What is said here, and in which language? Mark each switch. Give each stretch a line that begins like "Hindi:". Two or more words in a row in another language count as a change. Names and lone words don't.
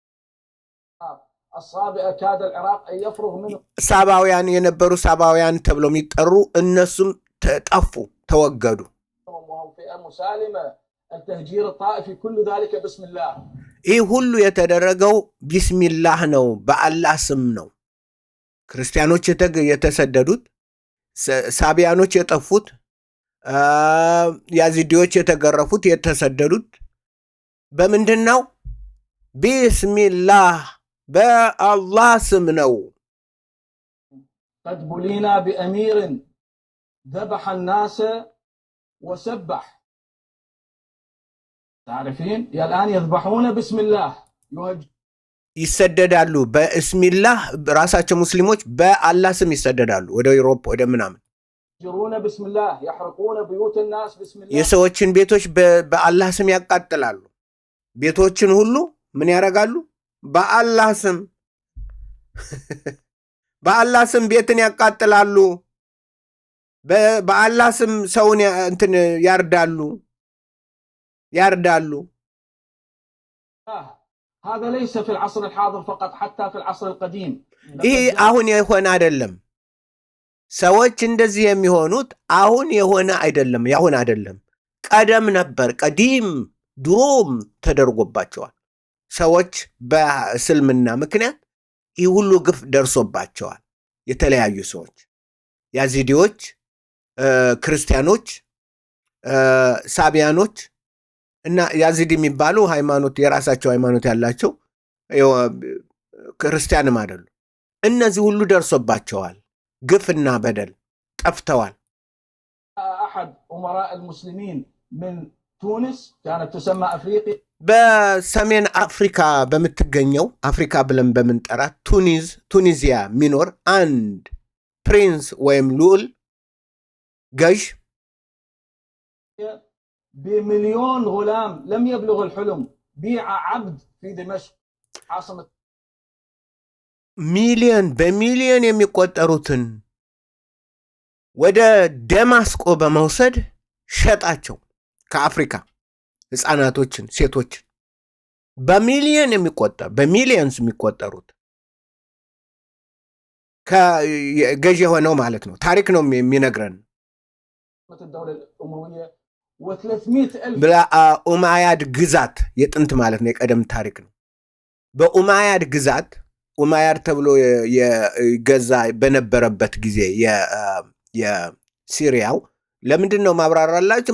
Amharic: ሳባውያን የነበሩ ሳባውያን ተብለው የሚጠሩ እነሱም ጠፉ፣ ተወገዱ። ይህ ሁሉ የተደረገው ቢስሚላህ ነው፣ በአላህ ስም ነው። ክርስቲያኖች የተሰደዱት፣ ሳቢያኖች የጠፉት፣ ያዚዲዎች የተገረፉት፣ የተሰደዱት በምንድን ነው? ቢስሚላህ በአላህ ስም ነው።
Arabic: قد بلينا بأمير ذبح الناس وسبح. تعرفين الآن يذبحون بسم الله.
Amharic: ይሰደዳሉ በእስሚላህ። ራሳቸው ሙስሊሞች በአላህ ስም ይሰደዳሉ ወደ ዩሮፕ ወደ ምናምን።
Arabic: يجرون بسم الله يحرقون بيوت الناس بسم الله.
Amharic: የሰዎችን ቤቶች በአላህ ስም ያቃጥላሉ። ቤቶችን ሁሉ ምን ያደርጋሉ? በአላህ ስም በአላህ ስም ቤትን ያቃጥላሉ። በአላህ ስም ሰውን እንትን ያርዳሉ።
Arabic: هذا ليس في العصر الحاضر فقط حتى في العصر القديم.
Amharic: ይሄ አሁን የሆነ አይደለም። ሰዎች እንደዚህ የሚሆኑት አሁን የሆነ አይደለም፣ ያሁን አይደለም። ቀደም ነበር፣ ቀዲም ድሮም ተደርጎባቸዋል። ሰዎች በእስልምና ምክንያት ይህ ሁሉ ግፍ ደርሶባቸዋል። የተለያዩ ሰዎች፣ ያዚዲዎች፣ ክርስቲያኖች፣ ሳቢያኖች እና ያዚዲ የሚባሉ ሃይማኖት የራሳቸው ሃይማኖት ያላቸው ክርስቲያንም አይደሉ። እነዚህ ሁሉ ደርሶባቸዋል። ግፍና በደል ጠፍተዋል።
Arabic: أحد أمراء المسلمين من تونس كانت تسمى أفريقيا.
Amharic: በሰሜን አፍሪካ በምትገኘው አፍሪካ ብለን በምንጠራት ቱኒዚያ ሚኖር አንድ ፕሪንስ ወይም ልዑል ገዥ
Arabic: بمليون غلام لم يبلغ الحلم بيع عبد في دمشق عاصمة.
Amharic: በሚሊዮን የሚቆጠሩትን ወደ ደማስቆ በመውሰድ ሸጣቸው። ከአፍሪካ ህፃናቶችን፣ ሴቶችን በሚሊየንስ የሚቆጠሩት ገዥ የሆነው ማለት ነው። ታሪክ ነው የሚነግረን። በኡማያድ ግዛት የጥንት ማለት ነው፣ የቀደም ታሪክ ነው። በኡማያድ ግዛት ኡማያድ ተብሎ የገዛ በነበረበት ጊዜ የሲሪያው ለምንድን ነው ማብራራላችሁ?